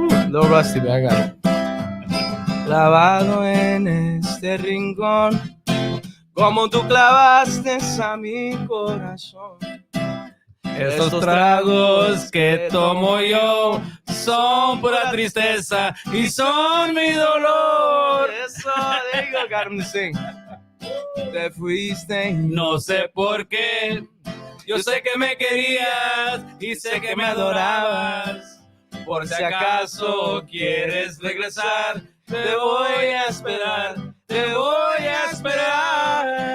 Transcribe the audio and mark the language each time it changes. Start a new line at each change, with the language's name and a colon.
English: Little rusty, but I got it.
Spanish: Clavado en este rincón, como tú clavaste a mi corazón. Estos tragos que tomo yo son pura tristeza y son mi dolor.
English: Eso, there you go, got him to sing.
Spanish: Te fuiste, No sé por qué, yo sé que me querías y sé que me adorabas. Por si acaso quieres regresar, te voy a esperar, te voy a esperar.